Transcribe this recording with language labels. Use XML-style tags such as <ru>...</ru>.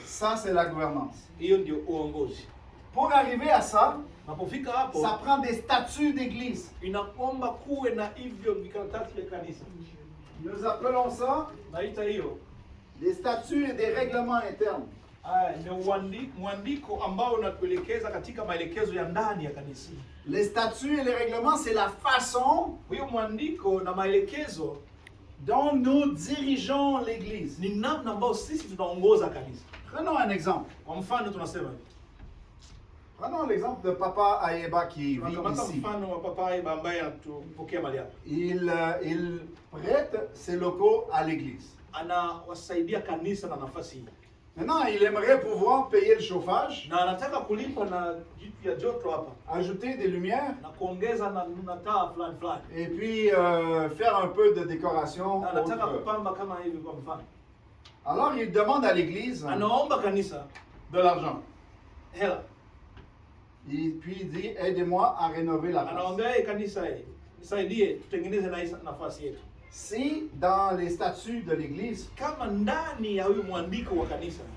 <fr>ça c'est la gouvernance.</fr> <sw>Hiyo ndio uongozi.</sw> <fr>Pour arriver à ça,</fr> <sw>Napofika hapo</sw> <fr>ça prend des statuts d'église.</fr> <sw>inaomba kuwe na hivyo vikaratasi vya kanisa.</sw> <fr>Nous appelons ça</fr> <sw>Naita hiyo</sw> <fr>des statuts et des règlements internes.</fr> <sw>ni mwandiko ambao unatuelekeza katika maelekezo ya ndani ya kanisa.</sw> <fr>Les statuts et les règlements, c'est la façon</fr> <sw>Huyo mwandiko na maelekezo</sw> <fr>dont nous dirigeons l'église.</fr> <sw>ni namna ambayo sisi tunaongoza kanisa.</sw> <fr>Prenons un exemple.</fr> <sw>Kwa mfano tunasema hivi.</sw> <fr>Prenons l'exemple de Papa Ayeba qui vit</fr> <sw>Tunakamata</sw> <fr>ici.</fr> <sw>mfano wa papa ambaye anatupokea mali hapa.</sw> <fr>Il prête ses locaux à l'église.</fr> <sw>Anawasaidia kanisa na nafasi hii.</sw> <fr>Maintenant, il aimerait pouvoir payer le chauffage,</fr> <sw>Na anataka kulipa na vitu ya joto hapa</sw> <fr>ajouter des lumières</fr> <sw>na kuongeza na taa fulani fulani.</sw> <fr>et puis faire un peu de décoration.</fr> <sw>Na anataka</sw> <fr>autre.</fr> <sw>kupamba kama hivi kwa mfano.</sw> <fr>Alors, il demande à l'église</fr> <sw>Anaomba kanisa</sw> <fr>de l'argent.</fr> <sw>hela.</sw> <fr>Et puis il dit, aidez-moi à rénover la place.</fr> <sw>Anaombea hii kanisa hii. Nisaidie tutengeneze na hii nafasi yetu.</sw> <fr>Si dans les statuts de l'église,</fr> <sw>Kama ndani ya huyu mwandiko wa kanisa</sw>